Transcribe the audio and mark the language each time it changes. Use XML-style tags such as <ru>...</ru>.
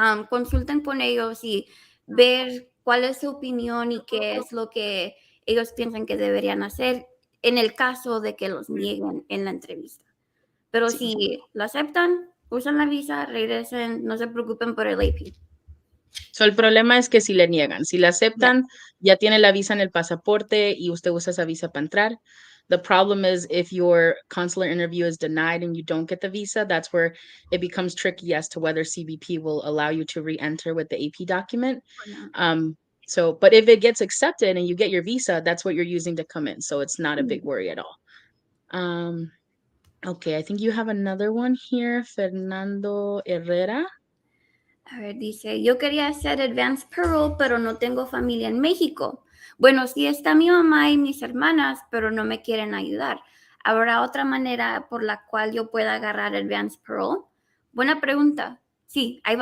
<es>Consulten con ellos y ver cuál es su opinión y qué es lo que ellos piensan que deberían hacer en el caso de que los nieguen en la entrevista. Pero si lo aceptan, usan la visa, regresen, no se preocupen por el AP. So, el problema es que si le niegan, si le aceptan, ya tiene la visa en el pasaporte y usted usa esa visa para entrar.</es> <en>The problem is if your consular interview is denied and you don't get the visa, that's where it becomes tricky as to whether CBP will allow you to re-enter with the AP document. But if it gets accepted and you get your visa, that's what you're using to come in. So it's not a big worry at all. Okay, I think you have another one here, Fernando Herrera.</en> <es>A ver, dice, yo quería hacer advanced parole, pero no tengo familia en México. Bueno, sí está mi mamá y mis hermanas, pero no me quieren ayudar. ¿Habrá otra manera por la cual yo pueda agarrar Advance Parole? Buena pregunta. Sí, hay</es> <en>And</en>